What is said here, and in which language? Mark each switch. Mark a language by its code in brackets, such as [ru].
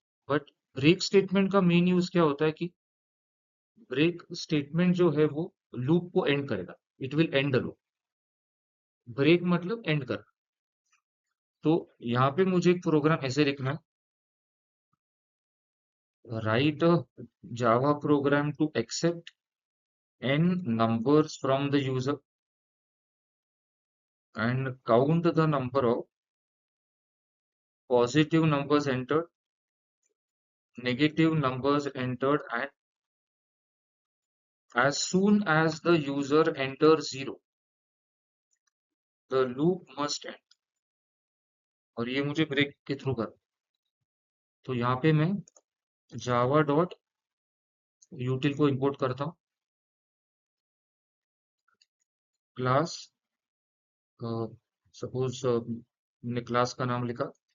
[hi] But break statement का main use क्या होता है कि ब्रेक स्टेटमेंट जो है वो लूप को एंड करेगा. [en] It will end the loop. [hi] Break मतलब एंड कर. तो यहाँ पे मुझे एक प्रोग्राम ऐसे लिखना है. [en] Write a Java program to accept n numbers from the user and count the number of positive numbers entered, negative numbers entered, and as soon as the user enters 0, the loop must end. [hi] और ये मुझे break के through कर. तो यहाँ पे मैं java dot util को इंपोर्ट करता हूँ. क्लास, सपोज मैंने क्लास का नाम लिखा.